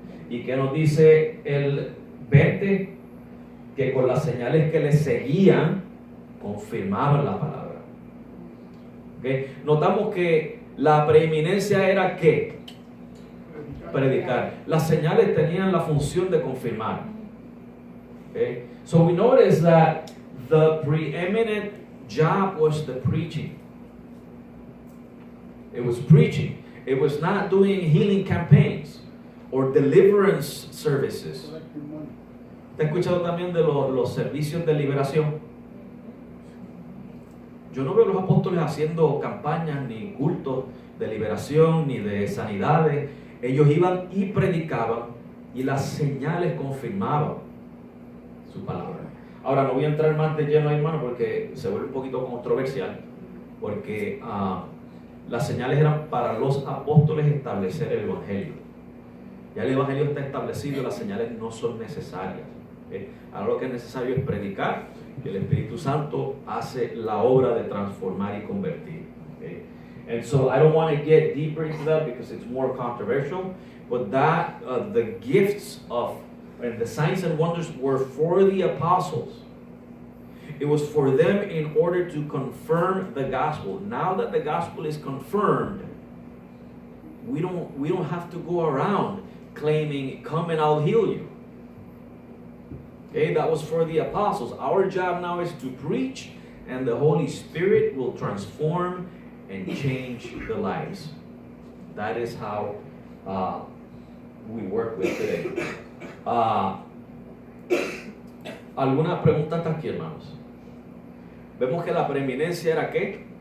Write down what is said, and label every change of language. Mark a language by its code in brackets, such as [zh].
[es] ¿Y qué nos dice el 20? Que con las señales que le seguían, confirmaban la palabra. ¿Okay? Notamos que la preeminencia era ¿qué? Predicar. Las señales tenían la función de confirmar. [en] Okay? So we notice that the preeminent job was the preaching. It was preaching. It was not doing healing campaigns or deliverance services. [es] ¿Te has escuchado también de los servicios de liberación? Yo no veo a los apóstoles haciendo campañas ni cultos de liberación ni de sanidades. Ellos iban y predicaban y las señales confirmaban su palabra. Ahora no voy a entrar más de lleno, hermano, porque se vuelve un poquito controversial, porque las señales eran para los apóstoles establecer el evangelio. Ya el evangelio está establecido, las señales no son necesarias. Ahora lo que es necesario es predicar, que el Espíritu Santo hace la obra de transformar y convertir. [en] And so I don't want to get deeper into that because it's more controversial, but that the gifts of and the signs and wonders were for the apostles. It was for them in order to confirm the gospel. Now that the gospel is confirmed, we don't have to go around claiming, "Come and I'll heal you." Okay, that was for the apostles. Our job now is to preach, and the Holy Spirit will transform and change the lives. That is how we work with today. [es] ¿Alguna pregunta hasta aquí, hermanos? Vemos que la preeminencia era ¿qué?